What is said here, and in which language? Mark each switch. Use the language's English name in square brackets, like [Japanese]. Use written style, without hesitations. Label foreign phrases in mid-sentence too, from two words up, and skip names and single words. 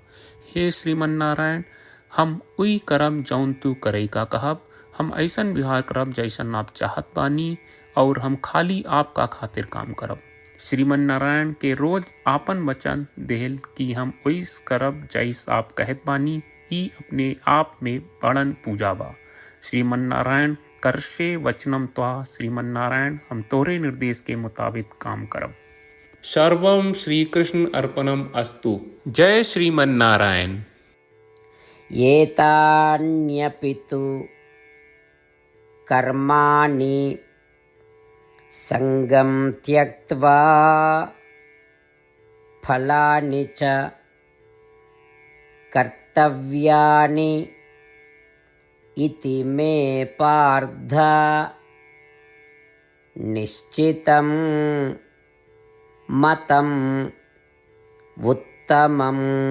[Bhojpuri] हे श्रीमन्नारायण, हम उई करब जौन तू करे का कहब। हम ऐसन व्यवहार करब जैसन आप चाहत बानी और हम खाली आपका खातिर काम करब। श्रीमन्नारायण के रोज आपन वचन देहल कि हम ओइस करब जैस आप कहत बानी। ई अपने आप में बड़न पूजा बा। [Sanskrit] श्रीमन्नारायण, करशे वचनम त्वा। [Bhojpuri] श्रीमन्नारायण, हम तोरे निर्देश के मुताबिक काम करब। [Sanskrit] सर्वम श्री कृष्ण अर्पणम अस्तु। [Bhojpuri] जय श्रीमन्नारायण। [Sanskrit] एतान्यपि तु कर्माणि संगं त्यक्त्वा फलानि च कर्तव्यानि इति मे पार्थ निश्चितं मतम् उत्तमम्।